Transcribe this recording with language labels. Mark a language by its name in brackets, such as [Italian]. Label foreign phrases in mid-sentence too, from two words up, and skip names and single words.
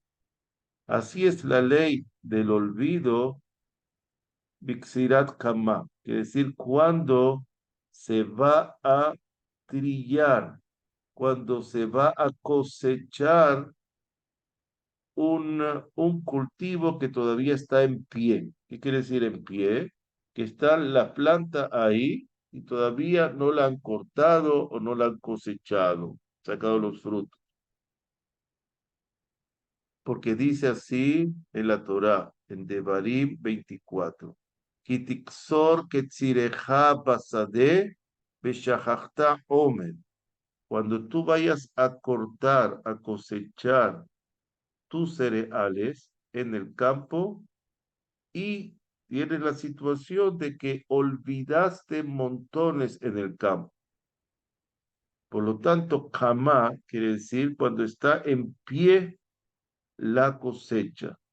[Spanish] Así es la ley del olvido, [Hebrew] בקצירת קמה, [Spanish] quiere decir cuando se va a trillar, cuando se va a cosechar un, un cultivo que todavía está en pie. ¿Qué quiere decir en pie? Que está la planta ahí y todavía no la han cortado o no la han cosechado, sacado los frutos. Porque dice así en la Torá, en Devarim 24. [Hebrew] כי תקצר קצירך בשדך ושכחת עמר. [Spanish] Cuando tú vayas a cortar, a cosechar tus cereales en el campo y tienes la situación de que olvidaste montones en el campo. Por lo tanto, kamá quiere decir cuando está en pie la cosecha.